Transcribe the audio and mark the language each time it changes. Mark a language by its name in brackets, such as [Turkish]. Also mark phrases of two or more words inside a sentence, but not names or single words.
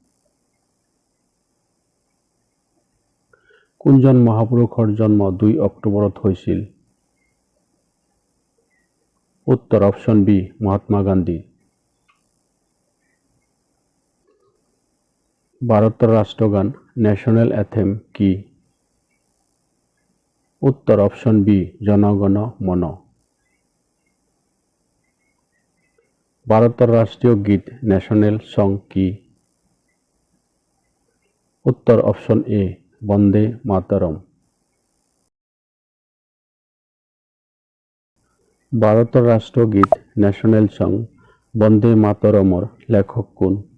[Assamese] কোনজন মহাপুৰুষৰ জন্ম 2 অক্টোবৰত হৈছিল? উত্তৰ [English] option B [Assamese] মহাত্মা গান্ধী। ভাৰতৰ ৰাষ্ট্ৰগান [English] National Anthem [Assamese] কি? উত্তৰ [English] option B [Assamese] জনগণ মন। [Bangla] ভারতের রাষ্ট্রীয় গীত [English] National Song [Bangla] কি? উত্তর [English] option A [Bangla] বন্দে মাতরম। ভারতের রাষ্ট্রীয় গীত [English] National Song [Bangla] বন্দে মাতরমৰ লেখক কোন?